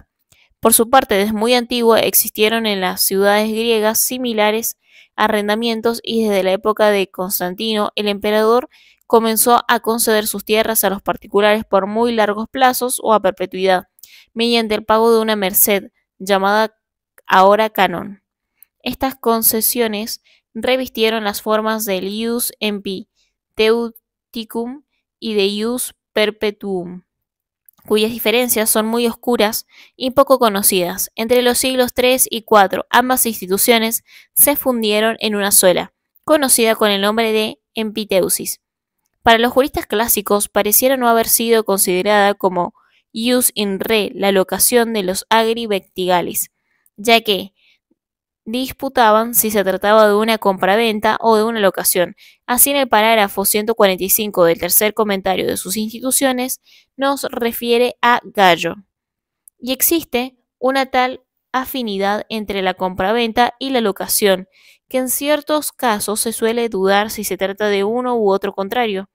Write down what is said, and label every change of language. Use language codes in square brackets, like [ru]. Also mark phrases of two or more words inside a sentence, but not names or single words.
[es] Por su parte, desde muy antiguo existieron en las ciudades griegas similares arrendamientos y desde la época de Constantino el emperador comenzó a conceder sus tierras a los particulares por muy largos plazos o a perpetuidad, mediante el pago de una merced, llamada ahora canon. Estas concesiones revistieron las formas del [la] ius empiteuticum [es] y de [la] ius perpetuum, [es] cuyas diferencias son muy oscuras y poco conocidas. Entre los siglos III y IV, ambas instituciones se fundieron en una sola, conocida con el nombre de empiteusis. Para los juristas clásicos pareciera no haber sido considerada como [la] ius in re [es] la locación de los [la] agri vectigalis, [es] ya que disputaban si se trataba de una compraventa o de una locación. Así, en el parágrafo 145 del tercer comentario de sus instituciones nos refiere a Gallo. Y existe una tal afinidad entre la compraventa y la locación, que en ciertos casos se suele dudar si se trata de uno u otro contrario.